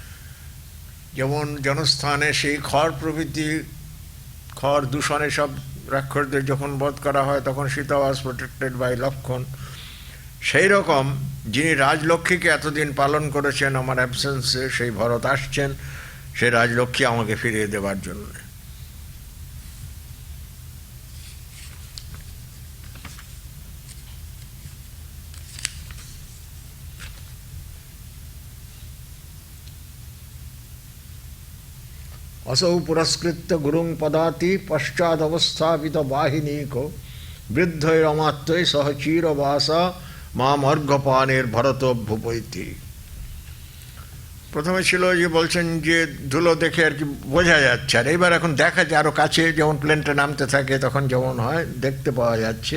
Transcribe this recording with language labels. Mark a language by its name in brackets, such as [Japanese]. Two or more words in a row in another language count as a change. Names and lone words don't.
[Bangla] যেমন জনস্থানে সেই খড় প্রভৃতি খড় দূষণে সব রাক্ষসদের যখন বধ করা হয় তখন সীতা [English] was protected by [Bangla] লক্ষণ। সেই রকম যিনি রাজলক্ষ্মীকে এতদিন পালন করেছেন আমার অ্যাবসেন্সে, সেই ভরত আসছেন সেই রাজলক্ষ্মী আমাকে ফিরিয়ে দেবার জন্য। [Sanskrit] असौ पुरस्कृत्य गुरुं पदाति पश्चादवस्थापित वाहिनीको বৃদ্ধৈরমাত্মৈ সহ চিরবাসা মাম অর্ঘ্যপানের ভরত ভূপৈতি। [Bangla] প্রথমে ছিল যে বলছেন যে ধুলো দেখে আর কি বোঝা যাচ্ছে, আর এইবার এখন দেখা যায় আরও কাছে, যেমন প্লেনটা নামতে থাকে তখন যেমন হয় দেখতে পাওয়া যাচ্ছে।